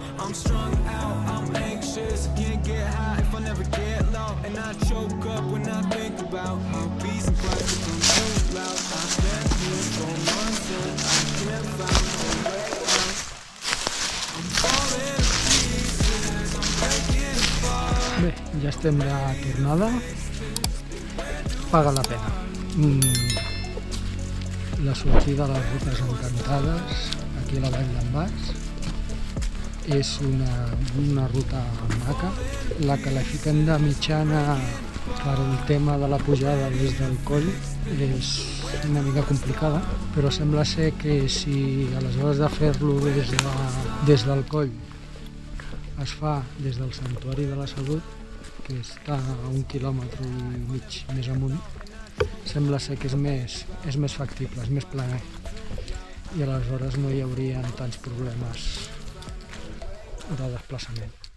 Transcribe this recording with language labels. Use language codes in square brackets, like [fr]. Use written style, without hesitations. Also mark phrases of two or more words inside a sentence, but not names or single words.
[en] I'm strung out, I'm anxious, I can't get high if I never get low. And I choke up when I think about how peace and quiet become too loud. I've been here for months and I can't find a way out. I'm falling to pieces, I'm breaking apart. [ca] Bé, ja estem de tornada. Paga la pena. La sortida a les rutes encantades, aquí a la Vall d'en Bas, és una ruta maca. La qualifiquen de mitjana per el tema de la pujada des del coll, és una mica complicada, però sembla ser que si aleshores de fer-lo des del coll es fa des del Santuari de la Salut, que està a 1,5 quilòmetres més amunt, sembla ser que és més factible, és més planer, i aleshores no hi haurien tants problemes de desplaçament.